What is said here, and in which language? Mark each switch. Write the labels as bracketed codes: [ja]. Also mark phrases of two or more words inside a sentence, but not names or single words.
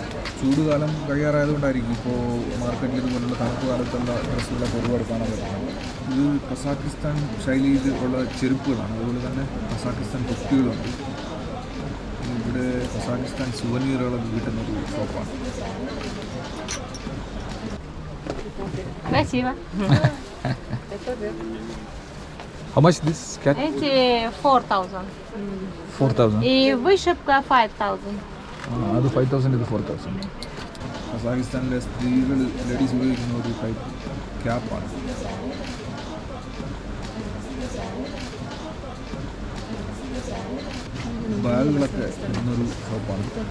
[ml] ചൂടുകാലം കഴിയാറായതുകൊണ്ടായിരിക്കും ഇപ്പോൾ മാർക്കറ്റിൽ ഇതുപോലുള്ള തണുപ്പ് കാലത്തുള്ള ഡ്രസ്സുകളൊക്കെ ഒരുപാട് കാണാൻ പറ്റുന്നത്. ഇത് കസാഖിസ്ഥാൻ ശൈലിയിൽ ഉള്ള ചെരുപ്പുകളാണ്. അതുപോലെ തന്നെ കസാഖിസ്ഥാൻ തൊപ്പികളുണ്ട്. ഇവിടെ കസാഖിസ്ഥാൻ സുവനീറുകളൊക്കെ കിട്ടുന്നൊരു ഷോപ്പാണ്. [ru] Спасибо. [en] How much this cat? [ru] Эти 4,000. 4,000. И вышивка 5,000. [ml] അത് 5,000 ഇത് 4,000. കസാഖിസ്ഥാനിലെ സ്ത്രീകൾ ലേഡീസ് ഉപയോഗിക്കുന്ന ഒരു [en] type cap. [ml] ബാഗുകളൊക്കെ ഇടുന്നൊരു ഷോപ്പാണ്.